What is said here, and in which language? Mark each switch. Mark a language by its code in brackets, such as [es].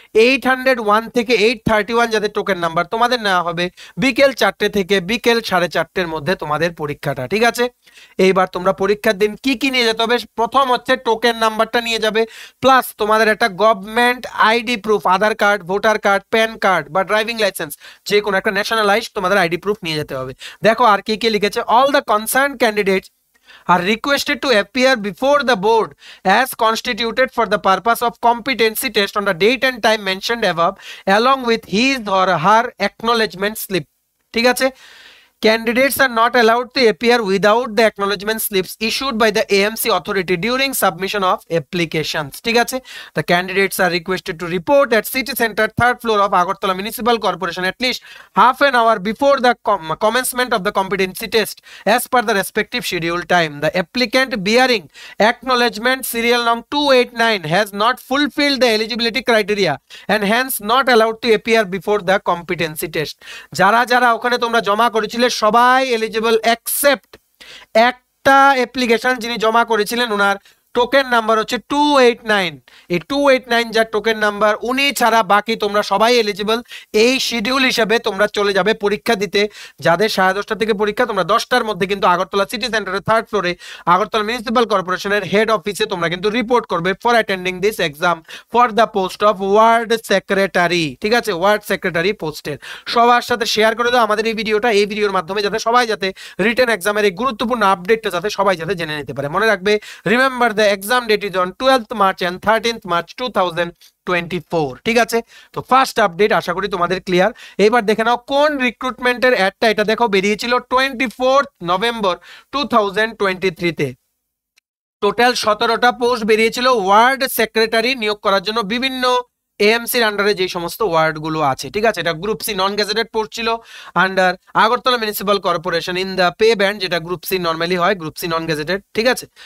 [bn] 801 থেকে 831 যাদের token number তোমাদের নেওয়া হবে বিকেল 4টে থেকে বিকেল 4:30-এর মধ্যে তোমাদের পরীক্ষাটা, ঠিক আছে। এইবার তোমরা পরীক্ষার দিন কি কি নিয়ে যেতে হবে? প্রথম হচ্ছে টোকেন নাম্বারটা নিয়ে যাবে, প্লাস তোমাদের একটা গভর্নমেন্ট আইডি প্রুফ, আধার card, voter card, pan card বা ড্রাইভিং লাইসেন্স, যে কোনো একটা ন্যাশনালাইজড তোমাদের আইডি প্রুফ নিয়ে যেতে হবে। দেখো আর কি কি লিখেছে, [en] all the concern candidates are requested to appear before the board as constituted for the purpose of competency test on the date and time mentioned above along with his or her acknowledgement slip, [bn] ঠিক আছে। [en] Candidates are not allowed to appear without the acknowledgement slips issued by the AMC authority during submission of applications, [bn] ঠিক আছে। [en] The candidates are requested to report at City Center 3rd floor of Agartala Municipal Corporation at least half an hour before the commencement of the competency test as per the respective schedule time. The applicant bearing acknowledgement serial number 289 has not fulfilled the eligibility criteria and hence not allowed to appear before the competency test. [bn] যারা যারা ওখানে তোমরা জমা করেছিলে সবাই eligible except একটা application যিনি জমা করেছিলেন ওনার টোকেন নাম্বার হচ্ছে 289। এই 289 যার টোকেন নাম্বার উনি ছাড়া বাকি তোমরা সবাই এলিজিবল। এই শিডিউল হিসেবে তোমরা চলে যাবে পরীক্ষা দিতে। যাদের 10:30 থেকে পরীক্ষা তোমরা 10টার মধ্যে কিন্তু আগরতলা সিটি সেন্টারের 3rd ফ্লোরে আগরতলা মিউনিসিপাল কর্পোরেশনের হেড অফিসে তোমরা কিন্তু রিপোর্ট করবে [en] for attending this exam for the post of ward secretary, [bn] ঠিক আছে, ওয়ার্ড সেক্রেটারি পোস্টের। সবার সাথে শেয়ার করে দাও আমাদের এই ভিডিওটা, এই ভিডিওর মাধ্যমে যাতে সবাই যাতে রিটেন এক্সামের এই গুরুত্বপূর্ণ আপডেটটা যাতে সবাই যাতে জেনে নিতে পারে। মনে রাখবে [en] remember the exam date is on 12th March and 13th March 2024, [bn] ঠিক আছে। তো ফার্স্ট আপডেট আশা করি তোমাদের ক্লিয়ার। এবার দেখে নাও কোন রিক্রুটমেন্টের অ্যাডটা, এটা দেখো বেরিয়েছিল 24th November 2023 তে। টোটাল 17টা পোস্ট বেরিয়েছিল ওয়ার্ড সেক্রেটারি নিয়োগ করার জন্য বিভিন্ন এএমসির আন্ডারে যে সমস্ত ওয়ার্ড গুলো আছে, ঠিক আছে। এটা গ্রুপ সি নন গেজেটেড পোস্ট ছিল under Agartala municipal corporation in the pay band, যেটা গ্রুপ সি নরমালি হয়, গ্রুপ সি নন গেজেটেড, ঠিক আছে।